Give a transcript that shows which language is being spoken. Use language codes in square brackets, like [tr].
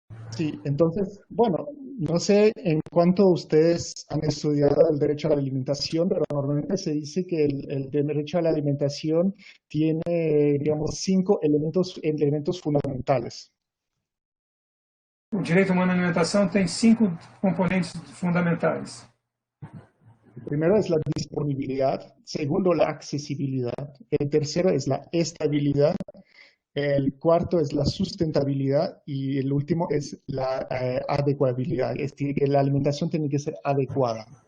[es] Sí, entonces, bueno, no sé en cuánto ustedes han estudiado el derecho a la alimentación, pero normalmente se dice que el derecho a la alimentación tiene, digamos, 5 elementos fundamentales. [pt] O direito humano à alimentação tem 5 componentes fundamentais. [es] El primero es la disponibilidad, segundo la accesibilidad, el tercero es la estabilidad, el cuarto es la sustentabilidad y el último es la adecuabilidad. Es decir, que la alimentación tiene que ser adecuada.